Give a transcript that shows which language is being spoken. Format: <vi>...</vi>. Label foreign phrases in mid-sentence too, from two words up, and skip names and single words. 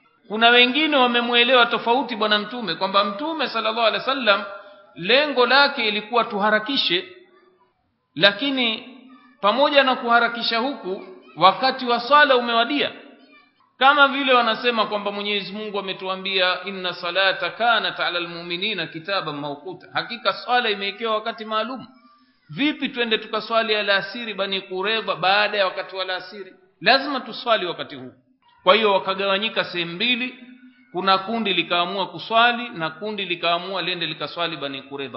<sw>Kuna wengine wamemuelewa tofauti bwana Mtume, kwamba Mtume</sw> <ar>صلى الله عليه وسلم</ar> <sw>lengo lake ilikuwa tuharakishe, lakini pamoja na kuharakisha huku wakati wa swala umewadia. Kama vile wanasema kwamba Mwenyezi Mungu ametuambia</sw> <ar>إن الصلاة كانت على المؤمنين كتابا موقوتا,</ar> <sw>hakika swala imewekewa wakati maalum. Vipi twende tukaswali alasiri Bani Qurayza baada ya wakati wa alasiri? Lazima tuswali wakati huu. Kwa hiyo wakagawanyika sehemu mbili, kuna kundi likaamua kuswali na kundi likaamua lende likaswali Bani Quraidha.</sw>